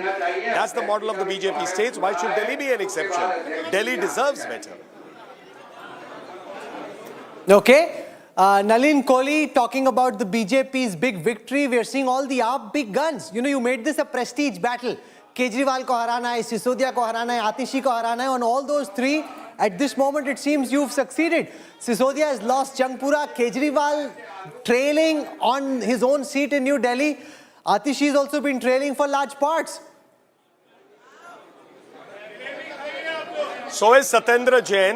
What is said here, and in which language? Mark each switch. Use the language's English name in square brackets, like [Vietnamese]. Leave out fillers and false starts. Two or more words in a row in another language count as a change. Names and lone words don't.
[English] That's the model of the BJP states. Why should Delhi be an exception? Delhi deserves better. Okay. Nalin Kohli talking about the BJP's big victory. We are seeing all the big guns. You know, you made this a prestige battle. [Hindi] केजरीवाल को हराना है, सिसोदिया को हराना है, आतिशी को हराना है. [English] On all those three, at this moment, it seems you've succeeded. Sisodia has lost Jangpura. Kejriwal trailing on his own seat in New Delhi. Atishi has also been trailing for large parts. So is Satyendra Jain.